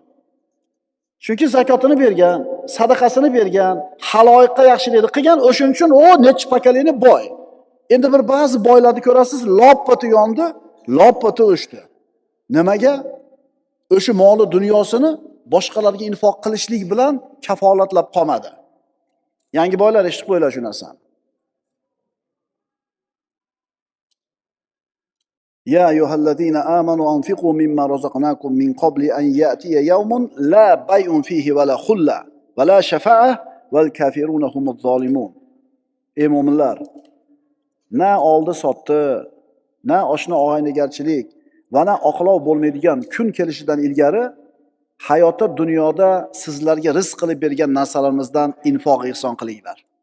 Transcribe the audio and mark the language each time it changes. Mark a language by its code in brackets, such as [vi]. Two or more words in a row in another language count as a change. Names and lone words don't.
[uz] Chunki zakotini bergan, sadaqasini bergan, haloyiqqa yaxshilikni qilgan, o'shuning uchun u necha pokoleniya boy. Endi bir ba'zi boylarni ko'rasiz, loppati yondi, loppati o'shdi. Nimaga? O'sha moli dunyosini boshqalarga infoq qilishlik bilan kafolatlab qolmadi. Yangi boylar eshitib qo'yinglar shu narsani. [ar] يا أيها الذين آمنوا أنفقوا مما رزقناكم من قبل أن يأتي يوم لا بيع فيه ولا خلة ولا شفاعة والكافرون هم الظالمون. [uz] Ey mu'minlar, na oldi sotdi, na oshna og'aynigarchilik va na oqlov bo'lmaydigan kun kelishidan ilgari hayotda dunyoda sizlarga rizq qilib bergan narsalarimizdan infoq ihson qilinglar.